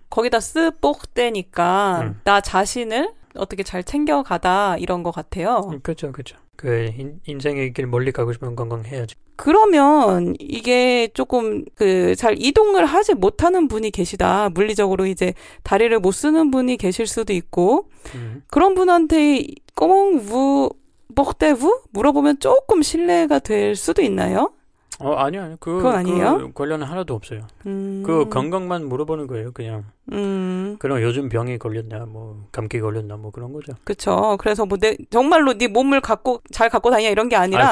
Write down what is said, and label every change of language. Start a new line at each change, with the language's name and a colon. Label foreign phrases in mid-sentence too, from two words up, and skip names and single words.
Korean: 거기다 porter니까 나 자신을 어떻게 잘 챙겨가다 이런 것 같아요. 그렇죠. 그 인생의 길 멀리 가고 싶으면 건강해야지. 그러면 이게 조금 잘 이동을 하지 못하는 분이 계시다. 물리적으로 이제 다리를 못 쓰는 분이 계실 수도 있고 그런 분한테
French: comment vous, portez vous
Korean: 물어보면 조금 신뢰가 될 수도 있나요? 아니요. 그건 아니에요? 그 관련은 하나도 없어요. 그 건강만 물어보는 거예요, 그냥. 그럼 요즘 병이 걸렸나, 뭐, 감기 걸렸나, 뭐 그런 거죠. 그쵸. 그래서 뭐, 정말로 네 몸을 잘 갖고 다니냐 이런 게 아니라.